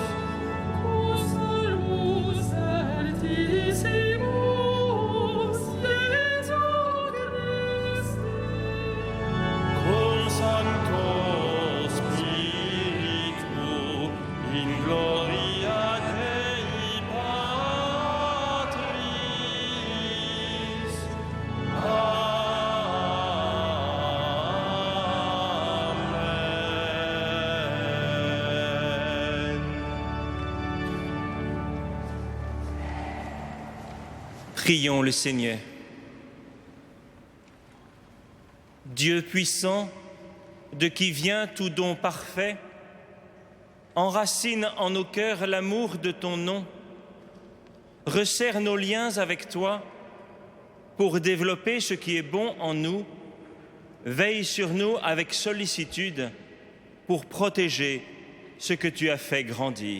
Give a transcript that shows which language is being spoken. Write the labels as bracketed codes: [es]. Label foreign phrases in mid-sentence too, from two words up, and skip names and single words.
[la] tu solus Altissimus, Iesu Christe, cum Sancto Spiritu, in gloria Dei Patris. Amen. [fr] Prions le Seigneur. Dieu puissant, de qui vient tout don parfait, enracine en nos cœurs l'amour de ton nom, resserre nos liens avec toi pour développer ce qui est bon en nous, veille sur nous avec sollicitude pour protéger ce que tu as fait grandir.